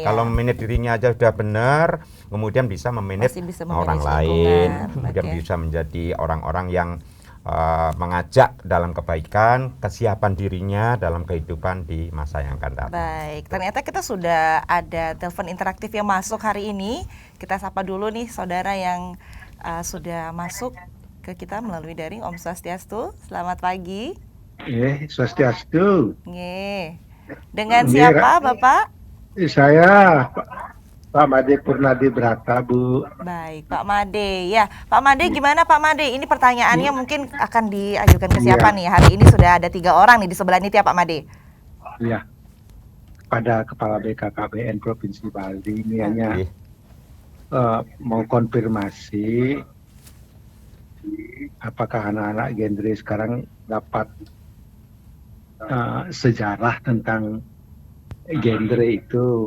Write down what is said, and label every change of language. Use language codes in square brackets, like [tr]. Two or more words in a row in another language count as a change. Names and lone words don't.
[id] Kalau memanage dirinya aja sudah benar, kemudian bisa memanage orang lain, kemudian bisa menjadi orang-orang yang mengajak dalam kebaikan, kesiapan dirinya dalam kehidupan di masa yang akan datang. Baik, ternyata kita sudah ada telepon interaktif yang masuk hari ini. Kita sapa dulu nih saudara yang sudah masuk ke kita melalui daring. [ban] Om Swastiastu, [id] selamat pagi. Swastiastu. Dengan siapa Bapak? Saya Pak Made Purnadi Brata, Bu. Baik, Pak Made. Ya, Pak Made gimana Pak Made? Ini pertanyaannya mungkin akan diajukan ke siapa nih? Hari ini sudah ada 3 orang nih di sebelah ini ya Pak Made. Iya. Pada Kepala BKKBN Provinsi Bali ini hanya mau konfirmasi apakah anak-anak genre sekarang dapat sejarah tentang genre itu.